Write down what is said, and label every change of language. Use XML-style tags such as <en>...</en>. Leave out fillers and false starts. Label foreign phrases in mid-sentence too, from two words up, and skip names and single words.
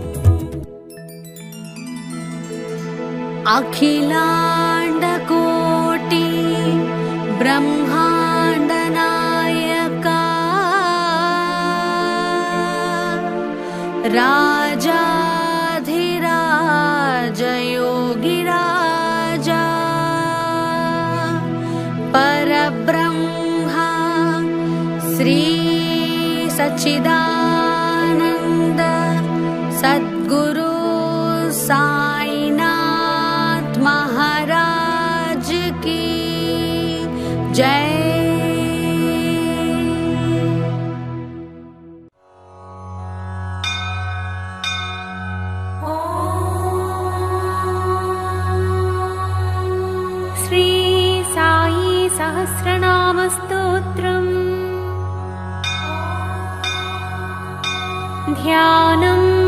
<te>అఖిలాండ కోటి బ్రహ్మాండ నాయక రాజాధిరాజ యోగిరాజా పరబ్రహ్మ శ్రీ సచ్చిదానంద సద్గురు</te> <hi>साईनाथ महाराज की जय।</hi> <sa>श्री साई सहस्रनाम स्तोत्रम् ध्यानम्</sa>